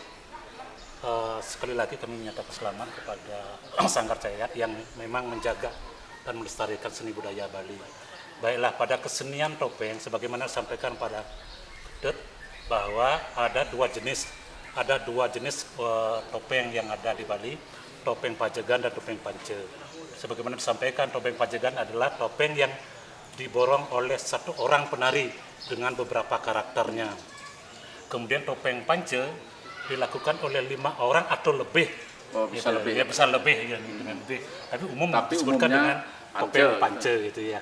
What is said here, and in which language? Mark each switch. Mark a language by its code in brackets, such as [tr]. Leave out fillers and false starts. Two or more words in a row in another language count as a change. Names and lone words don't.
[id] Sekali lagi kami menyatakan selamat kepada Sanggar Cahya Art yang memang menjaga dan melestarikan seni budaya Bali. Baiklah, pada kesenian topeng sebagaimana disampaikan pada Dut bahwa ada dua jenis topeng yang ada di Bali, topeng pajagan dan topeng pance. Sebagaimana disampaikan, topeng pajagan adalah topeng yang diborong oleh satu orang penari dengan beberapa karakternya. Kemudian topeng pance dilakukan oleh 5 orang atau lebih. Oh, bisa gitu. lebih. Ya, bisa lebih ya, dengan lebih. Tapi disebutkan dengan topeng pance gitu ya.